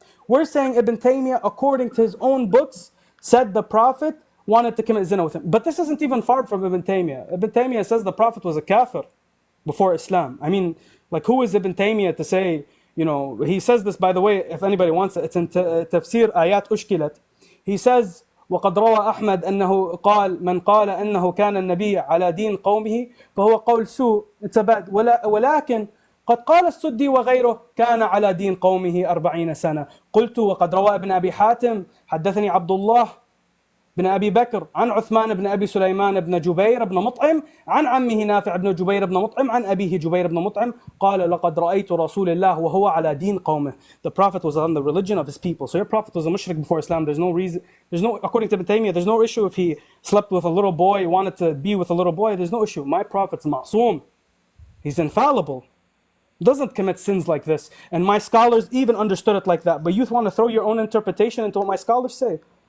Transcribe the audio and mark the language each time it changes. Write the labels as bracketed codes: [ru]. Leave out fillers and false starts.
[en] We're saying Ibn Taymiyyah, according to his own books, said the Prophet wanted to commit zina with him. But this isn't even far from Ibn Taymiyyah. Ibn Taymiyyah says the Prophet was a kafir before Islam. I mean, like, who is Ibn Taymiyyah to say, you know, he says this, by the way, if anybody wants it, it's in Tafsir Ayat Ushkilat. He says, [ar] وقد روى أحمد أنه قال من قال أنه كان النبي على دين قومه فهو قول سوء. [en] It's a bad. [ar] ولكن قد قال السدي وغيره كان على دين قومه 40 سنة. قلت وقد روى ابن أبي حاتم حدثني عبد الله بن أبي بكر عن عثمان بن أبي سليمان بن جبير بن مطعم عن عمه نافع بن جبير بن مطعم عن أبيه جبير بن مطعم قال لقد رأيت رسول الله وهو على دين قومه. [en] The Prophet was on the religion of his people. So your Prophet was a mushrik before Islam. There's no reason, according to Ibn Taymiyyah, there's no issue if he slept with a little boy, wanted to be with a little boy. There's no issue. My Prophet's ma'soom. He's infallible. Doesn't commit sins like this. And my scholars even understood it like that. But you want to throw your own interpretation into what my scholars say.